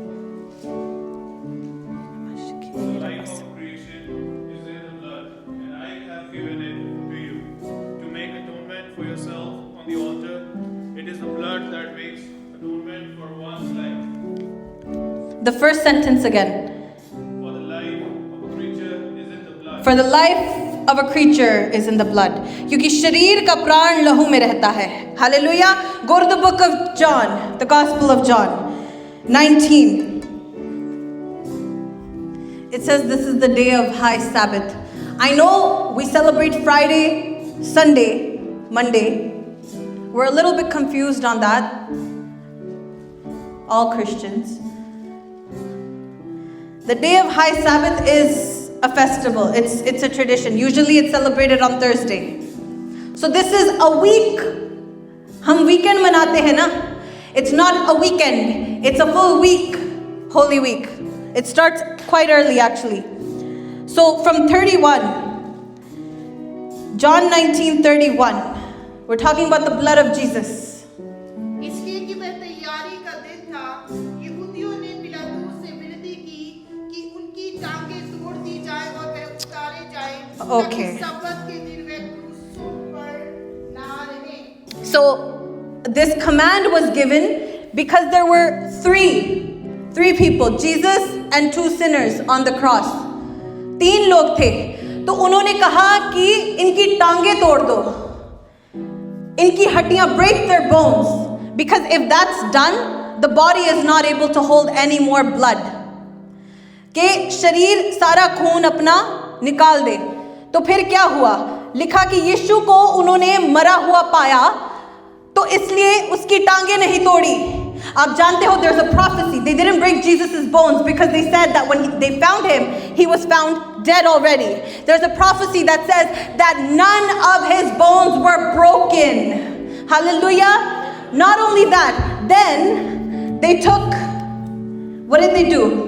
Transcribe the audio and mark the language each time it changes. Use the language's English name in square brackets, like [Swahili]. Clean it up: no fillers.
[English] The life of creation is in the blood, and I have given it to you to make atonement for yourself on the altar. It is the blood that makes atonement for one's life. The first sentence again. For the life of a creature is in the blood. For the life of a creature is in the blood. [Hindi] क्योंकि शरीर का प्राण लहू में रहता है. [English] Hallelujah. Go to the book of John, the Gospel of John 19. It says this is the day of high Sabbath. I know we celebrate Friday, Sunday, Monday. We're a little bit confused on that. All Christians. The day of high Sabbath is a festival. It's a tradition. Usually it's celebrated on Thursday. So this is a week. [Hindi] हम weekend मनाते हैं ना? [English] It's not a weekend. It's a full week. Holy Week. It starts quite early actually. So from 31, John 19:31, we're talking about the blood of Jesus. [Hindi] इसलिए कि वह तैयारी का दिन था, यहूदियों ने पिलातुस से विनती की कि उनकी टांगें तोड़ दी जाए और वह उतारे जाए, [English] Okay. [Hindi] ताकि सब्बत के दिन वह क्रूसों पर ना रहे. [English] So this command was given because there were three people, Jesus and 2 sinners on the cross. [Hindi] 3 लोग थे. तो उन्होंने कहा कि इनकी टांगें तोड़ दो, इनकी हड्डियां, [English] break their bones, because if that's done, the body is not able to hold any more blood. [Hindi] कि शरीर सारा खून अपना निकाल दे. तो फिर क्या हुआ? लिखा कि यीशु को उन्होंने मरा हुआ पाया, तो इसलिए उसकी टांगें नहीं तोड़ी. आप जानते हो, [English] there's a prophecy. They didn't break Jesus' bones because they said that when they found him, he was found dead already. There's a prophecy that says that none of his bones were broken. Hallelujah. Not only that, then they took, what did they do?